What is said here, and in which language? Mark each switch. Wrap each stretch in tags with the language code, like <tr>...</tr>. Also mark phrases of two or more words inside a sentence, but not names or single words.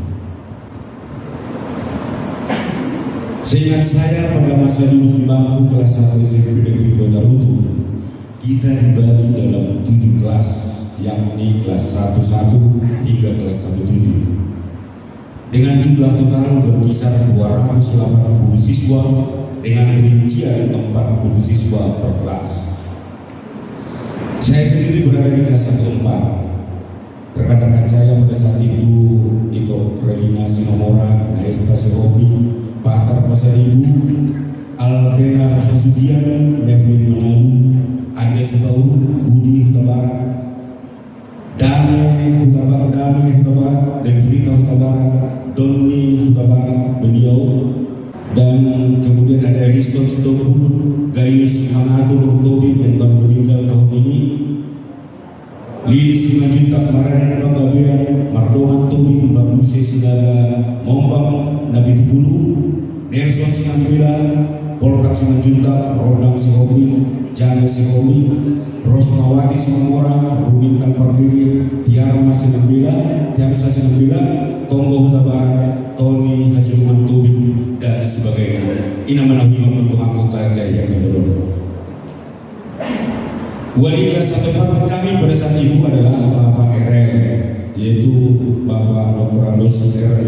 <id>Seingat saya pada masa dulu di bangku kelas 1 SMP Negeri 2 Tarutung, kita dibagi dalam 7 kelas, yakni kelas 11 hingga kelas 17, dengan jumlah total berkisar 280 siswa dengan rincian 40 siswa per kelas. Saya sendiri berada di kelas 14. Rekan-rekan saya pada saat itu Relina Sinomora, Naesta Sehobi, Pak Atar Pasaribu, Alvena Hasudian, Mervin Manalu, Anda Sutaun, Budi Huta Barat, Dame Huta Barat, dan Frita Huta Barat, Doni Huta Barat, beliau, dan kemudian ada Riston Sitopul, Gayus Mangatur Tobi yang baru meninggal tahun ini, Lili Simanjuntak Maranan Banggabean, Mardoman Tobi, Mbak Musi Sidaga, Mombang Nabi Tupulu, Nelson Sinambela, Poltak Simanjuntak, Rodang Sihobi, Jana Sihobi, Rosmawati Simamora, Rubin Kalpardiri, Tiarma Sinambela, Tiarsa Sinambela, Tonggo Huta Barat, Tony Hasuman Tobi, dan sebagainya. Ini nama-nama untuk anggota yang menurut. Wali kelas 1 kami pada saat itu adalah Bapak RL, yaitu Bapak Dr. Andos R.</id>